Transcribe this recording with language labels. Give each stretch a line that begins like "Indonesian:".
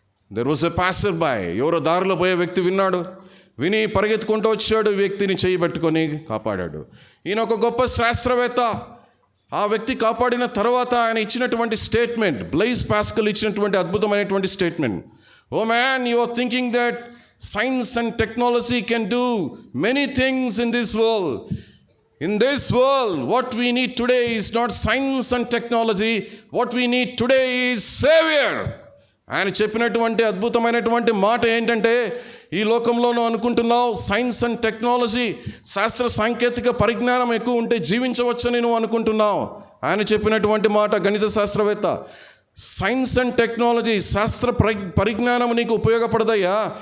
English: there was a passer boy,
Telugu: ఎవరో దారిలో పోయే వ్యక్తి విన్నాడు. విని పరిగెత్తుకుంటూ వచ్చాడు, వ్యక్తిని చేయి పట్టుకొని కాపాడాడు. ఈయన ఒక గొప్ప శాస్త్రవేత్త. ఆ వ్యక్తి కాపాడిన తర్వాత ఆయన ఇచ్చినటువంటి స్టేట్మెంట్, బ్లైజ్ పాస్కల్ ఇచ్చినటువంటి అద్భుతమైనటువంటి statement,
English: O man, you are thinking that science and technology can do many things in this world. In this world, what we need today is not science and technology. What we need today is Savior.
Telugu: ఆయన చెప్పినటువంటి అద్భుతమైనటువంటి మాట ఏంటంటే, ఈ లోకంలోనూ అనుకుంటున్నావు science and technology, శాస్త్ర సాంకేతిక పరిజ్ఞానం ఎక్కువ ఉంటే జీవించవచ్చని నువ్వు అనుకుంటున్నావు. ఆయన చెప్పినటువంటి మాట, గణిత శాస్త్రవేత్త, సైన్స్ అండ్ టెక్నాలజీ, శాస్త్ర పరిజ్ఞానం నీకు ఉపయోగపడదయ్యా.